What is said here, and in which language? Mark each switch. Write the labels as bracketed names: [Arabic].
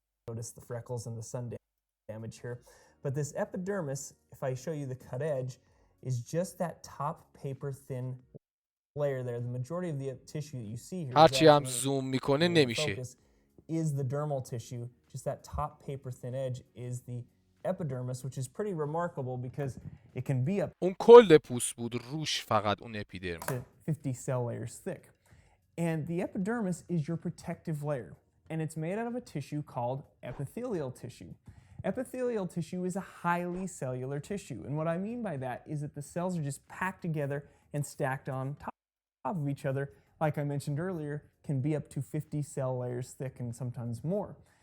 [English] Notice the freckles and the sun damage here. But this epidermis, if I show you the cut edge, is just that top paper thin layer there. The majority of the tissue that you see here [Persian] هرچی هم زوم میکنه نمیشه. [English] is the dermal tissue. Just that top paper thin edge is the epidermis, which is pretty remarkable because it can be up [Persian] اون کل پوست بود، روش فقط اون اپیدرم. [English] to 50 cell layers thick. And the epidermis is your protective layer, and it's made out of a tissue called epithelial tissue. Epithelial tissue is a highly cellular tissue, and what I mean by that is that the cells are just packed together and stacked on top of each other, like I mentioned earlier, can be up to 50 cell layers thick and sometimes more.